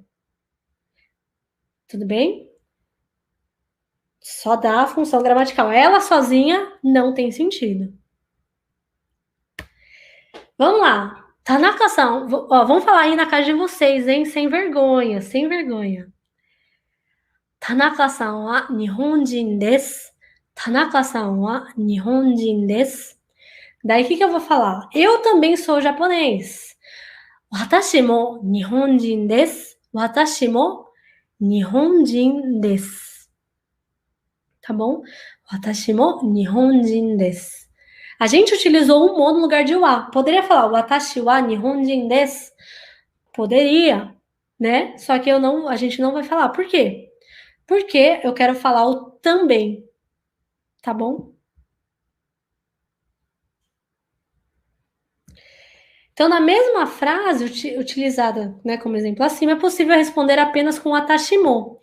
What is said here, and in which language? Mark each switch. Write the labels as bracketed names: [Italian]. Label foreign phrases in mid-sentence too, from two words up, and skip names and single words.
[Portuguese] Tudo bem? Só dá a função gramatical. Ela sozinha não tem sentido. Vamos lá. Tanaka-san, vamos falar aí na casa de vocês, hein? Sem vergonha, sem vergonha. [Japanese] 田中さんは日本人です. 田中さんは日本人です. [Portuguese] Daí o que eu vou falar? Eu também sou japonês. [Japanese] 私も日本人です. 私も日本人です. [Portuguese] Tá bom? [Japanese] 私も日本人です. [Portuguese] A gente utilizou o mo no lugar de wa. Poderia falar [Japanese] 私は日本人です? [Portuguese] Poderia, né? Só que a gente não vai falar. Por quê? Porque eu quero falar o também. Tá bom? Então, na mesma frase utilizada, né, como exemplo acima, é possível responder apenas com [Japanese] 私も.